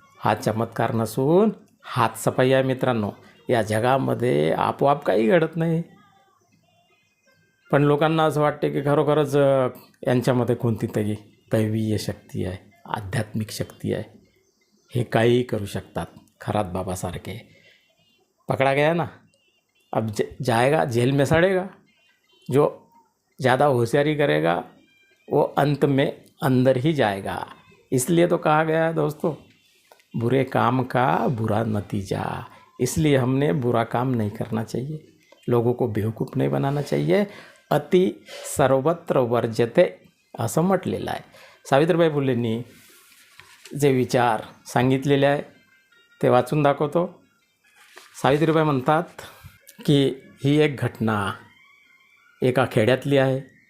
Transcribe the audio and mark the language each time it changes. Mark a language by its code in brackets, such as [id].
[mr] हा चमत्कार नसून हातसफाई आहे मित्रांनो. या जगामध्ये आपोआप काही घडत नाही, पण लोकांना असं वाटते की खरोखरच यांच्यामध्ये कोणती तरी दैवीय शक्ती आहे, आध्यात्मिक शक्ती आहे, हे काहीही करू शकतात. खरात बाबासारखे [hi] पकड़ा गया ना, अब जाएगा जेल में सड़ेगा. जो ज़्यादा होशियारी करेगा वो अंत में अंदर ही जाएगा. इसलिए तो कहा गया है दोस्तों, बुरे काम का बुरा नतीजा. इसलिए हमने बुरा काम नहीं करना चाहिए, लोगों को बेवकूफ़ नहीं बनाना चाहिए. [sa] अति सर्वत्र वर्जते [mr] असं म्हटलेलं आहे. सावित्रीबाई फुलेंनी जे विचार सांगितलेले आहे ते वाचून दाखवतो. सावित्रीबाई म्हणतात की ही एक घटना एका खेड्यातली आहे.